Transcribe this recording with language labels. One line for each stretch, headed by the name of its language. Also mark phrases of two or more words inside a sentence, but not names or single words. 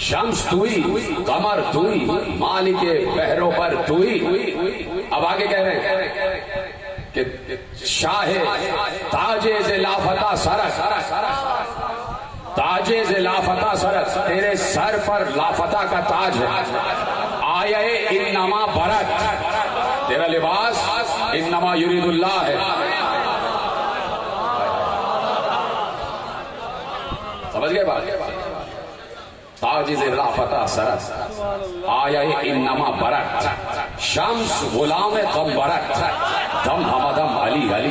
Persian: شمس توئی، قمر توئی، مالک بحروں پر توئی.
Urdu: اب آگے کہہ رہے ہیں کہ
Persian: شاہ تاجے ز لافتہ سرت، تاجے ز لافتہ سرت،
Urdu: تیرے سر پر لافتہ کا تاج ہے.
Persian: آئے انما برت،
Urdu: تیرا لباس
Arabic: انما یرید اللہ
Urdu: ہے. سمجھ گئے بات؟
Persian: تاج ز لافتہ سرت، آئے انما برت، شمس غلام غم برت، دم ہمدم علی علی.